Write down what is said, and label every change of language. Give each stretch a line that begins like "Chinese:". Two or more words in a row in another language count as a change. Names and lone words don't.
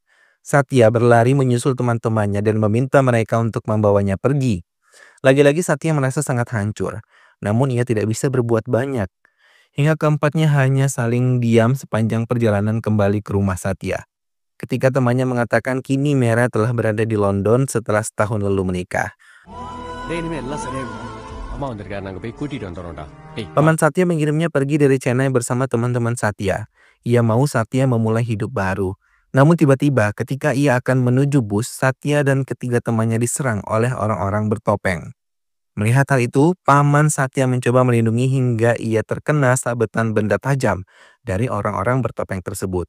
Indonesian: Satya berlari menyusul teman-temannya dan meminta mereka untuk membawanya pergi. Lagi-lagi Satya merasa sangat hancur, namun ia tidak bisa berbuat banyak. Hingga keempatnya hanya saling diam sepanjang perjalanan kembali ke rumah Satya. Ketika temannya mengatakan kini Mera telah berada di London setelah setahun lalu menikah.
Tamil: இனிமே எல்லாம் சரியாயிடும். அம்மா வந்திருக்காரு, நாங்க போய் கூட்டிட்டு வந்துடுறோம்டா.
Indonesian: Paman Satya mengirimnya pergi dari Chennai bersama teman-teman Satya. Ia mau Satya memulai hidup baru. Namun tiba-tiba ketika ia akan menuju bus, Satya dan ketiga temannya diserang oleh orang-orang bertopeng. Melihat hal itu, Paman Satya mencoba melindungi hingga ia terkena sabetan benda tajam dari orang-orang bertopeng tersebut.